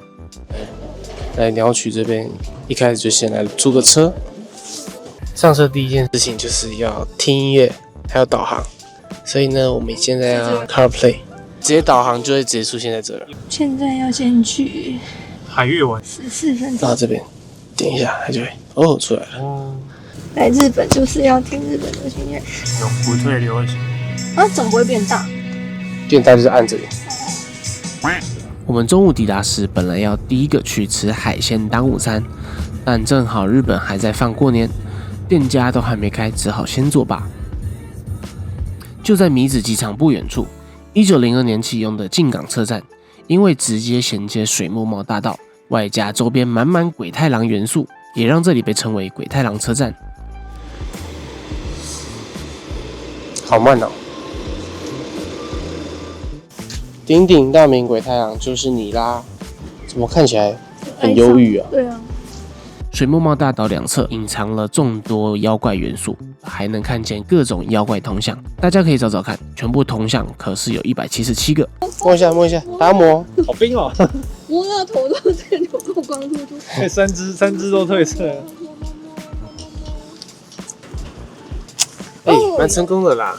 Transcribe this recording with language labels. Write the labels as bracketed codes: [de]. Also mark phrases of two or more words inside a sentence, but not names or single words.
[zh] 來鳥取這邊，一開始就先來租個車。上車第一件事情就是要聽音樂，還有導航。所以呢，我們現在要 CarPlay， 直接導航就會直接出現在這兒。現在要先去海月丸 14分鐘，到這邊點一下，它就会出來了。來日本就是要聽日本的音樂。有不退流行怎么不会变大？变大就是按这里。我们中午抵達時，本來要第一個去吃海鮮當午餐，但正好日本還在放過年，店家都還沒開，只好先作罷。就在米子機場不遠處，1902年啟用的靜岡車站，因為直接銜接水木茂大道，外加周邊滿滿鬼太郎元素，也讓這裡被稱為鬼太郎車站。好慢哦！鼎鼎大名鬼太郎就是你啦，怎麼看起來很憂鬱啊？對啊。水木茂大道兩側隱藏了眾多妖怪元素，還能看見各種妖怪銅像，大家可以找找看，全部銅像可是有177個。摸一下，摸一下，打磨，好冰哦！摸到頭都是流光秃秃。三隻都褪色了。蠻成功的啦。